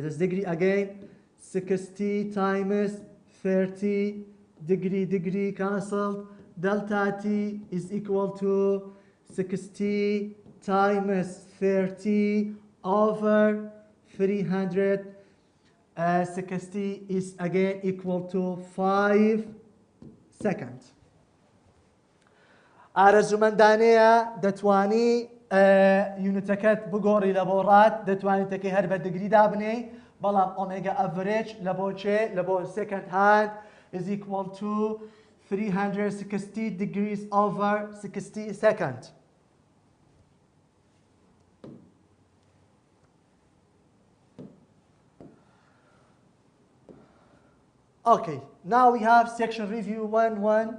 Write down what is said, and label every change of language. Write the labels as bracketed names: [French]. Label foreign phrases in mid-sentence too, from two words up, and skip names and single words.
[English] is degree again, 60 times 30 degree cancelled, delta t is equal to 60 times 30 over 360 is again equal to 5 seconds. [Central Kurdish] ئارەزومەندانەیە دەتوانی یونتەکەت بگۆڕی لە بۆ ڕات دەتوانیت تەکەی هەر بە دگریدا بنێی بەڵام [English] omega average [Central Kurdish] لە بۆ چێ لە بۆ [English] second hand is equal to 360 degrees over 60 seconds. Okay, now we have section review 1-1.